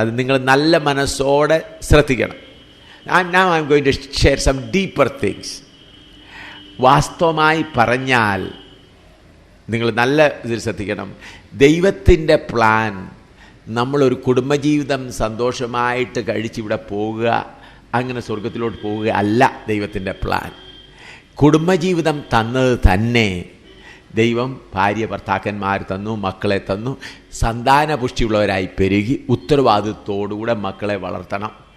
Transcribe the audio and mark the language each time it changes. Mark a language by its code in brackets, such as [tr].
[ml] അത് നിങ്ങൾ നല്ല മനസ്സോടെ ശ്രദ്ധിക്കണം. [en] Now I'm going to share some deeper things. [ml] വാസ്തവമായി പറഞ്ഞാൽ നിങ്ങൾ നല്ല ഇതിൽ ശ്രദ്ധിക്കണം. ദൈവത്തിൻ്റെ പ്ലാൻ നമ്മളൊരു കുടുംബജീവിതം സന്തോഷമായിട്ട് കഴിച്ചിവിടെ പോവുക, അങ്ങനെ സ്വർഗത്തിലോട്ട് പോവുക അല്ല ദൈവത്തിൻ്റെ പ്ലാൻ. കുടുംബജീവിതം തന്നത് തന്നെ ദൈവം ഭാര്യ ഭർത്താക്കന്മാർ തന്നു, മക്കളെ തന്നു, സന്താനപുഷ്ടിയുള്ളവരായി പെരുകി ഉത്തരവാദിത്വത്തോടുകൂടെ മക്കളെ വളർത്തണം.